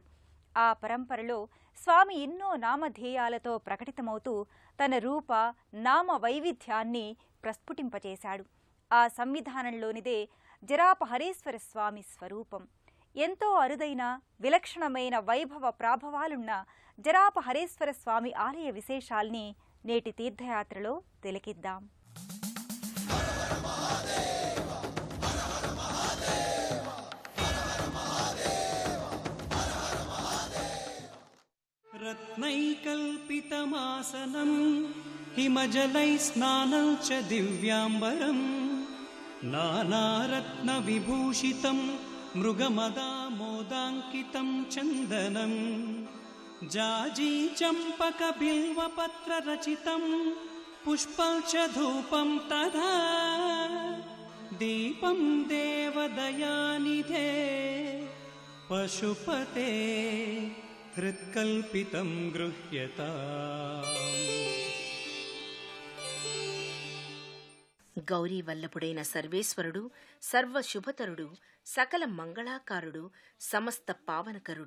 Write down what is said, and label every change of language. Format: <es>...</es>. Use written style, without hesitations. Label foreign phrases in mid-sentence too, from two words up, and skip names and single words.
<te>ఆ పరంపరలో స్వామి ఎన్నో నామధేయాలతో ప్రకటితమవుతూ తన రూప నామ వైవిధ్యాన్ని ప్రస్ఫుటింపచేశాడు. ఆ సంవిధానంలోనిదే జరాపహరేశ్వర స్వామి స్వరూపం. ఎంతో అరుదైన విలక్షణమైన వైభవ ప్రాభవాలున్న జరాపహరేశ్వర స్వామి ఆలయ విశేషాల్ని నేటి తీర్థయాత్రలో తిలకిద్దాం.</te> <sa>रत्नैकल्पितमासनं हिमजलैस्नानं च दिव्याम्बरं नानारत्नविभूषितं मृगमदामोदाङ्कितं चन्दनं जाजी चम्पकबिल्वपत्ररचितं पुष्पं च धूपं तथा दीपं देवदयानिधे पशुपते హృత్కల్పితం గృహ్యతాం.</sa> <te>గౌరీ వల్లభుడైన సర్వేశ్వరుడు, సర్వశుభతరుడు, సకల మంగళాకారుడు, సమస్త పావనకరుడు.</te>